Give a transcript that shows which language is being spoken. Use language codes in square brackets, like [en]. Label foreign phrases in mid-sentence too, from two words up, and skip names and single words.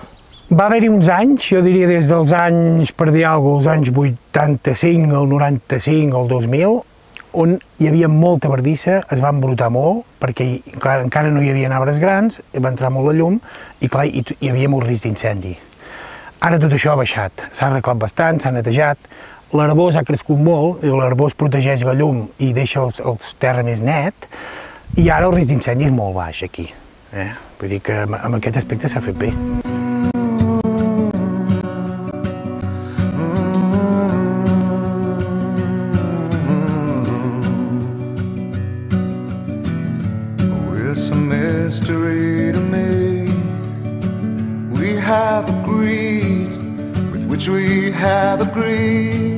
[ca] Va haver-hi uns anys, jo diria des dels anys, per dir alguna cosa, els anys 85, el 95, el 2000, on hi havia molta verdissa, es va embrutar molt, perquè encara no hi havia arbres grans, va entrar molt la llum i clar, hi havia molt risc d'incendi. Ara tot això ha baixat, s'ha arreglat bastant, s'ha netejat, l'herbós ha crescut molt, i l'herbós protegeix la llum i deixa el terra més net, i ara el risc d'incendi és molt baix aquí. Vull dir que en aquest aspecte s'ha fet bé. [en] It's a mystery to me. We have agreed with which we have agreed.